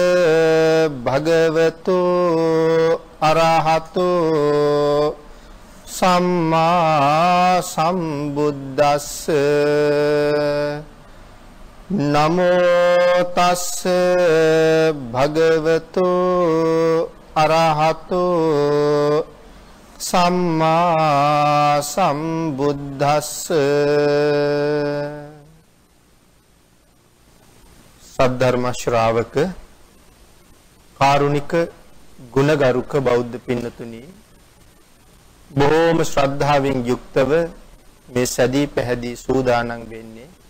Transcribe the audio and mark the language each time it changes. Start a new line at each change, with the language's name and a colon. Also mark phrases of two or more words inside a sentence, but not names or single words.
Pali: භගවතු අරහතු සම්මා සම්බුද්දස්ස නමෝ තස්ස භගවතු අරහතු සම්මා සම්බුද්දස්ස
Sinhala: සද්ධර්ම ශ්‍රාවක කාරුණික ගුණගරුක බෞද්ධ පින්නතුනි බොහෝම ශ්‍රද්ධාවෙන් යුක්තව මේ සැදී පැහැදී සූදානම් වෙන්නේ